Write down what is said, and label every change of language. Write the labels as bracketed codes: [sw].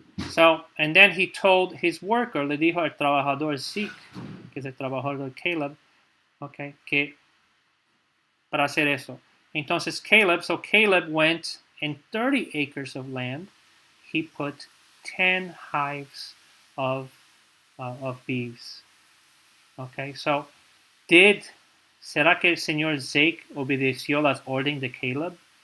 [es] So, and then he told his worker, le dijo al trabajador Zeke, que es el trabajador de Caleb, okay, que para hacer eso. [en] Entonces Caleb went in 30 acres of land, he put 10 hives of bees. [es] Okay, so ¿será que el señor Zeke obedeció las órdenes de Caleb?